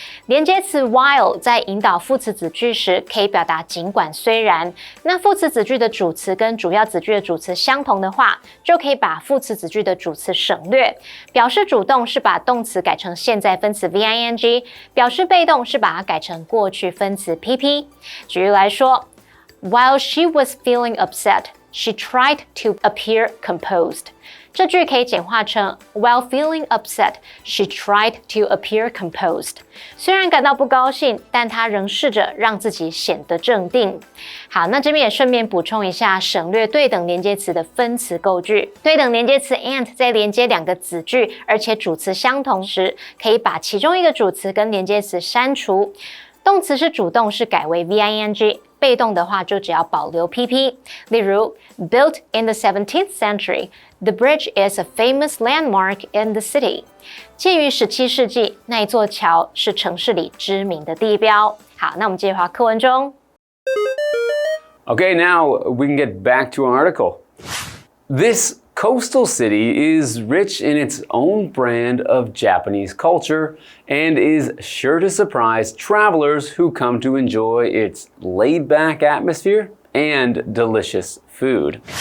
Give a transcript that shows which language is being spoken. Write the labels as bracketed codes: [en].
[zh] 连接词 while 在引导副词子句时，可以表达尽管、虽然。那副词子句的主词跟主要子句的主词相同的话，就可以把副词子句的主词省略。表示主动是把动词改成现在分词 VING， 表示被动是把它改成过去分词 PP。举例来说 [en] ，While she was feeling upset,She tried to appear composed. [zh] 这句可以简化成 [en] While feeling upset, she tried to appear composed. [zh] 虽然感到不高兴，但她仍试着让自己显得镇定。好，那这边也顺便补充一下，省略对等连接词的分词构句。对等连接词 and 在连接两个子句，而且主词相同时，可以把其中一个主词跟连接词删除。动词是主动是改为 VING， 被动的话就只要保留 PP。例如 [en] Built in the 17th century, the bridge is a famous landmark in the city. [zh] 建于17世纪，那一座桥是城市里知名的地标。好，那我们继续回到课文中。 [en] Okay, now we can get back to our article. This coastal city is rich in its own brand of Japanese culture and is sure to surprise travelers who come to enjoy its laid-back atmosphere and delicious food.